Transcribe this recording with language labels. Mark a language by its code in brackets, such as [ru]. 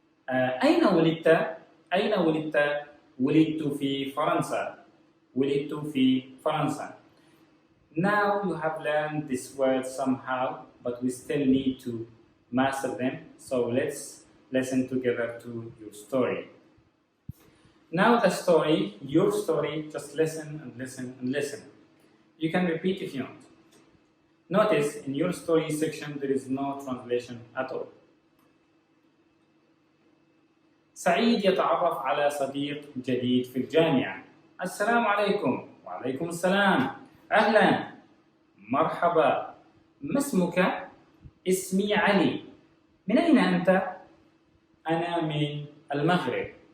[ar] أين ولدت؟ أين ولدت؟ ولدت في فرنسا. ولدت في فرنسا. [en] Now you have learned this word somehow, but we still need to master them. So let's listen together to your story. Now the story, your story, just listen and listen and listen. You can repeat if you want. Notice in your story section there is no translation at all. [ar] سعيد يتعرف على صديق جديد في الجامعة. السلام عليكم. وعليكم السلام. أهلا. مرحبا. ما اسمك؟ اسمي علي. من أين أنت؟ أنا من المغرب.